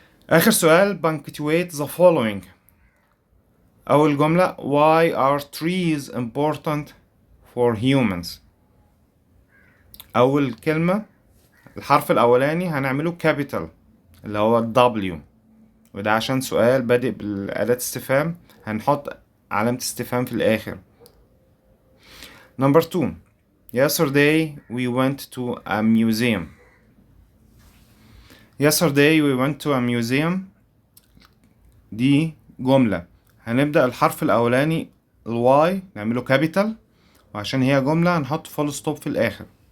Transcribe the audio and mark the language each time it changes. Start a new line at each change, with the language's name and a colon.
Arabic: آخر سؤال
English: punctuate the following.
Arabic: أول جملة
English: why are trees important for humans.
Arabic: أول كلمة الحرف الأولاني هنعمله capital اللي هو W، وده عشان سؤال بادئ بالأداة استفهام هنحط علامة استفهام في الآخر.
English: Number 2 yesterday we went to a museum. Yesterday we went to a museum
Arabic: دي جملة هنبدأ الحرف الأولاني الواي نعمله كابيتال، وعشان هي جملة هنحط فول ستوب في الآخر.